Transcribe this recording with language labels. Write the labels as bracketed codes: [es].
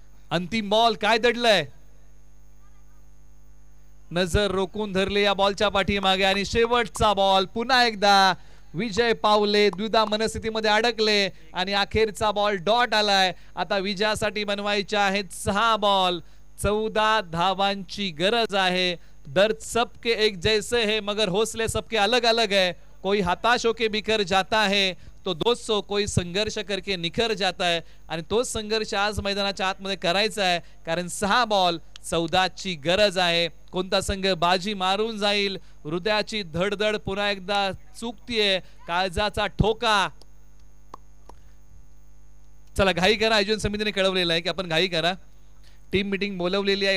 [mr] अंतिम बॉल काय दडलंय, नजर रोखून धरले या बॉलच्या पाठीमागे. आणि शेवटचा बॉल पुन्हा एकदा विजय पावले द्विधा मनस्थितीमध्ये अडकले आणि अखेरचा बॉल डॉट आलाय. आता विजयासाठी बनवायचे आहेत 6 बॉल. 14 धावांची गरज आहे. [hi] दर्द सबके एक जैसे है मगर हौसले सबके अलग अलग है. कोई हताश होके बिखर जाता है तो दोस्तों कोई संघर्ष करके निखर जाता है. [mr] आणि तोच संघर्ष आज मैदानाच्या आतमध्ये करायचा आहे, कारण 6 बॉल 14 ची गरज आहे. कोणता संघ बाजी मारून जाईल, हृदयाची धडधड पुन्हा एकदा चुकतीये, काळजाचा ठोका. चला घाई करा, आयोजन समितीने कळवलेलं आहे की आपण घाई करा. टीम मीटिंग बोलवलेली आहे.